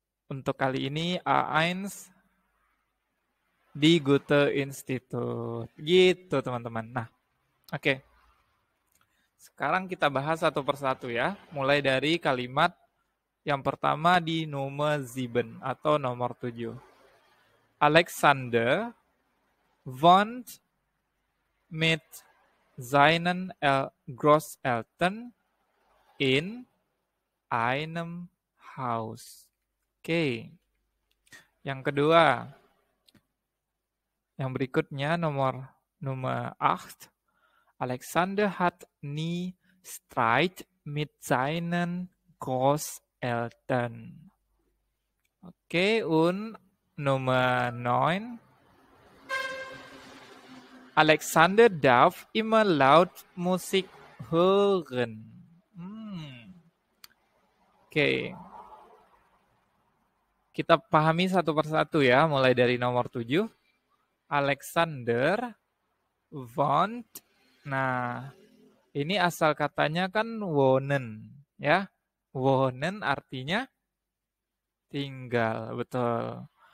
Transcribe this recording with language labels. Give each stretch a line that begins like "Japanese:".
Indonesian: Untuk kali ini A1 di Goethe Institut. Gitu teman-teman. Nah, oke. Sekarang kita bahas satu persatu ya. Mulai dari kalimat yang pertama di nomor 7 atau nomor 7.
German: Alexander wohnt mit seinen Großeltern in einem Haus. Oke.
Indonesian: Yang kedua. Yang berikutnya nomor 8.
German: Alexander hat nie Streit mit seinen Großeltern. Oke, und Nummer 9. Alexander darf immer laut Musik hören.
Indonesian: Oke. Kita pahami satu persatu ya, mulai dari nomor 7.
German: Alexander wohnt.
Indonesian: Nah, ini asal katanya kan wohnen, ya. Wohnen artinya tinggal, betul.